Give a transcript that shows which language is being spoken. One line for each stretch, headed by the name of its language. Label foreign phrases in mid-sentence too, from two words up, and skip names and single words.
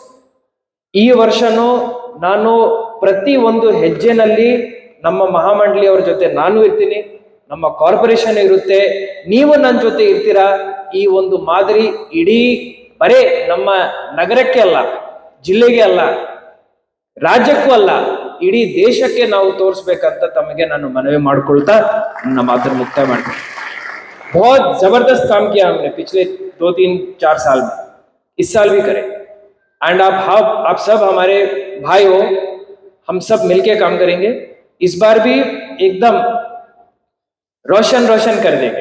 Kannada: ಈ ವರ್ಷನೂ ನಾನು ಪ್ರತಿ ಒಂದು ಹೆಜ್ಜೆನಲ್ಲಿ ನಮ್ಮ ಮಹಾಮಂಡಳಿಯವರ ಜೊತೆ ನಾನು ಇರ್ತೀನಿ, ನಮ್ಮ ಕಾರ್ಪೊರೇಷನ್ ಇರುತ್ತೆ, ನೀವು ನನ್ನ ಜೊತೆ ಇರ್ತೀರಾ. ಈ ಒಂದು ಮಾದರಿ ಇಡೀ ಬರೇ ನಮ್ಮ ನಗರಕ್ಕೆ ಅಲ್ಲ, ಜಿಲ್ಲೆಗೆ ಅಲ್ಲ, ರಾಜ್ಯಕ್ಕೂ ಅಲ್ಲ, ಇಡೀ ದೇಶಕ್ಕೆ ನಾವು ತೋರಿಸ್ಬೇಕಂತ ತಮಗೆ ನಾನು ಮನವಿ ಮಾಡ್ಕೊಳ್ತಾ ನನ್ನ ಮಾತನ್ನು ಮುಕ್ತಾಯ ಮಾಡ್ತೀನಿ.
Hindi: बहुत जबरदस्त काम किया हमने पिछले 2-3-4 साल में, इस साल भी करें. एंड आप सब हमारे भाई हो, हम सब मिलके काम करेंगे. इस बार भी एकदम रोशन कर देंगे.